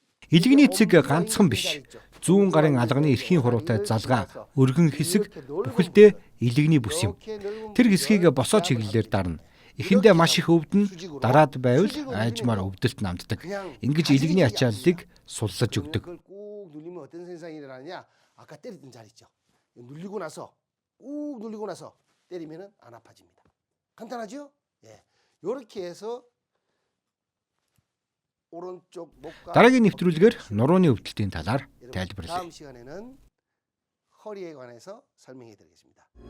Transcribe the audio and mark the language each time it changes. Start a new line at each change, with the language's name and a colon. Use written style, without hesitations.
Mongolian: Илгэний цэг ганцхан биш. Зүүн гарын алганы эрхийн хуруутай залгаа, өргөн хэсэг бүхэлдээ илэгний бүс юм. Тэр хэсгийг босоо чиглэлээр дарна. Эхэндээ маш их өвдөн, дараад байвал айжмаар өвдөлт намддаг. Ингэж илэгний ачааллыг суллаж өгдөг.
Korean: 그걸 꾹 눌리면 어떤 현상이 일어나냐? 아까 때리던 자리 있죠. 눌리고 나서 꾹 눌리고 나서 때리면은 안 아파집니다. 간단하죠? 예. 요렇게 해서 오른쪽 목과
Mongolian: Дараагийн нэвтрүүлгээр нурууны өвдөлтийн талаар
Korean: 여러분,
Mongolian: тайлбарлая.
Korean: 다음 시간에는 허리에 관해서 설명해 드리겠습니다.